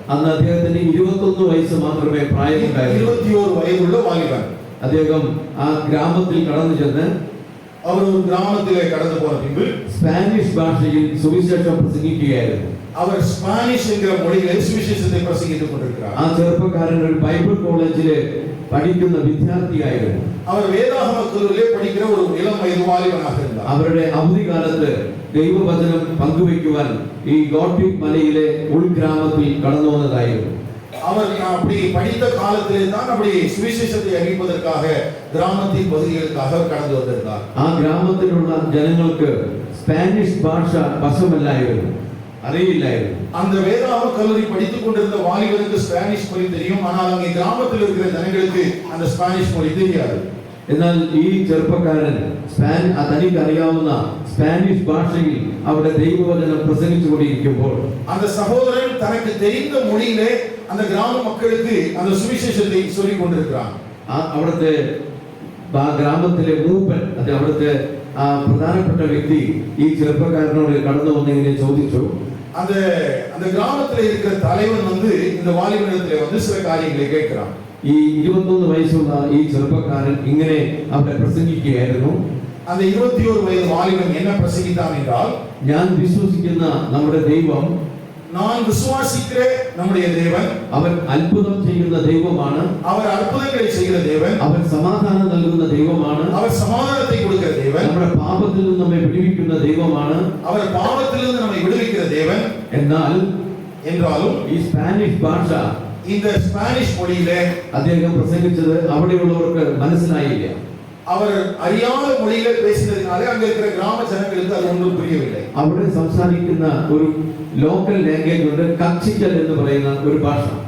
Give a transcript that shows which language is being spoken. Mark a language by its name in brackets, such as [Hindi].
[Malayalam] അന്ന് അദ്ദേഹത്തിന് 21 വയസ്സ് മാത്രമേ പ്രായമുണ്ടായിരുന്നു. 21 വയതുള്ള വാലിബൻ. അദ്ദേഹം ആ ഗ്രാമത്തിൽ കടന്നു ചെന്ന് [Tamil] அவர் ஒரு கிராமத்திலே கடந்து போன பின்பு [Malayalam] സ്പാനിഷ് ഭാഷയിൽ സുവിശേഷം പ്രസംഗിക്കുകയായിരുന്നു. [Tamil] அவர் ஸ்பானிஷ் என்கிற மொழியிலே சுவிசேஷத்தை பிரசங்கித்துக் கொண்டிருக்கிறார். [Malayalam] ആ ചെറുപ്പക്കാരൻ ഒരു ബൈബിൾ കോളേജിലെ പഠിക്കുന്ന വിദ്യാർത്ഥിയായിരുന്നു. [Tamil] அவர் வேதாகம கல்லூரியிலே படிக்கிற ஒரு இளம் வயது வாலிபனாக இருந்தார். [Malayalam] അവരുടെ അവധിക്കാലത്ത് ദൈവവചനം പങ്കുവയ്ക്കുവാൻ ഈ ഗോട്ടി മലയിലെ ഉൾഗ്രാമത്തിൽ കടന്നു വന്നതായിരുന്നു. [Tamil] அவர் அப்படி படித்த காலத்திலே தான் அப்படி சுவிசேஷத்தை அறிவிப்பதற்காக கிராமத்தின் பகுதிகளுக்காக கடந்து வந்திருந்தார். [Malayalam] ആ ഗ്രാമത്തിലുള്ള ജനങ്ങൾക്ക് സ്പാനിഷ് ഭാഷ വശമല്ലായിരുന്നു, അറിയില്ലായിരുന്നു. [Tamil] அந்த வேதாகம கல்லூரி படித்துக் கொண்டிருந்த வாலிபருக்கு ஸ்பானிஷ் மொழி தெரியும். ஆனால் அங்கே கிராமத்தில் இருக்கிற ஜனங்களுக்கு அந்த ஸ்பானிஷ் மொழி தெரியாது. [Malayalam] എന്നാൽ ഈ ചെറുപ്പക്കാരൻ തനിക്ക് അറിയാവുന്ന സ്പാനിഷ് ഭാഷയിൽ അവിടെ ദൈവവചനം പ്രസംഗിച്ചുകൊണ്ടിരിക്കുമ്പോൾ [Tamil] அந்த சகோதரன் தனக்கு தெரிந்த மொழியிலே அந்த கிராம மக்களுக்கு அந்த சுவிசேஷத்தை சொல்லிக் கொண்டிருக்கிறான். [Malayalam] അവിടുത്തെ ഗ്രാമത്തിലെ മൂപ്പൻ, അത് അവിടുത്തെ പ്രധാനപ്പെട്ട വ്യക്തി ഈ ചെറുപ്പക്കാരനോട് കടന്നു വന്നിങ്ങനെ ചോദിച്ചു. [Tamil] அந்த கிராமத்துல இருக்கிற தலைவன் வந்து இந்த வாலிபனிடத்திலே வந்து சில காரியங்களை கேட்கிறான். [Malayalam] ഈ 21 വയസ്സുള്ള ഈ ചെറുപ്പക്കാരൻ ഇങ്ങനെ അവിടെ പ്രസംഗിക്കുകയായിരുന്നു. [Tamil] அந்த 21 வயது வாலிபன் என்ன பிரசங்கித்தான் என்றால், [Malayalam] ഞാൻ വിശ്വസിക്കുന്ന നമ്മുടെ ദൈവം, [Tamil] நான் விசுவாசிக்கிற நம்முடைய தேவன், அவன் அற்புதம் [Malayalam] ചെയ്യുന്ന ദൈവമാണ്. [Tamil] அவர் அற்புதங்களை செய்கிற தேவன். [Malayalam] അവൻ സമാധാനം നൽകുന്ന ദൈവമാണ്. [Tamil] அவர் சமாதானத்தை கொடுக்கிற தேவன். [Malayalam] നമ്മുടെ പാപത്തിൽ നിന്ന് നമ്മെ വിടുവിക്കുന്ന ദൈവമാണ്. [Tamil] அவர் பாவத்திலிருந்து நம்மை விடுவிக்கிற தேவன். [Malayalam] എന്നാലും ഈ സ്പാനിഷ് ഭാഷ, [Tamil] இந்த ஸ்பானிஷ் மொழியிலே [Malayalam] അദ്ദേഹം പ്രസംഗിച്ചത് അവിടെയുള്ളവർക്ക് മനസ്സിലായില്ല. [Tamil] அவர் அறியாத மொழியிலே பேசினதினாலே அங்க இருக்கிற கிராம ஜனங்களுக்கு அது ஒன்றும் புரியவில்லை. [Malayalam] അവിടെ സംസാരിക്കുന്ന ഒരു ലോക്കൽ ലാംഗ്വേജ് ഉണ്ട്, കച്ചിക്കൽ എന്ന് പറയുന്ന ഒരു ഭാഷ.